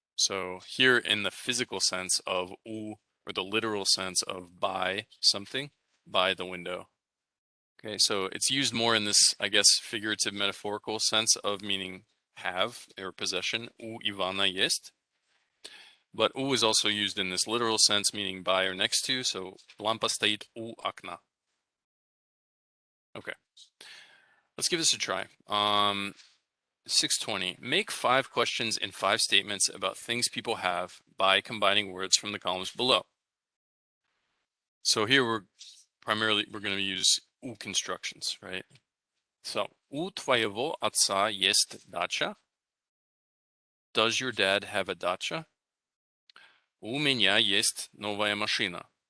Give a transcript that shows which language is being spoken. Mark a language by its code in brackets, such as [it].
[en] So here in the physical sense of u, or the literal sense of by something, by the window. Okay, so it's used more in this, I guess, figurative metaphorical sense of meaning have or possession. [ru] U Ivana есть. [en] But u is also used in this literal sense, meaning by or next to. [ru] So lampa стоит у окна. [en] Okay, let's give this a try. 620. Make 5 questions in 5 statements about things people have by combining words from the columns below. So here we're going to use u constructions, right? [ru] So, у твоего отца есть дача? [en] Does your dad have a dacha? [ru] У меня есть новая машина.